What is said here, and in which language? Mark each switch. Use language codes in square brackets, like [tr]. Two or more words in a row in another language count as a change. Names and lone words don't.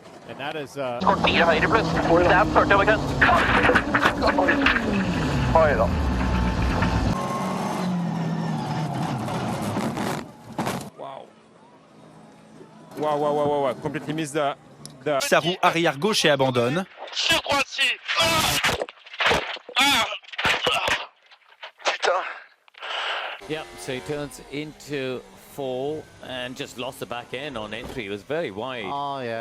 [en] And that is [no] Kort 4 høyre pluss. Der førte over køen. Oi da. [en] Wow. Completely missed the... [fr] Sa roue arrière gauche et abandonne. Sur droite-ci. Putain. [en] Yep, so he turns into 4 and just lost the back end on entry. It was very wide. Oh, yeah.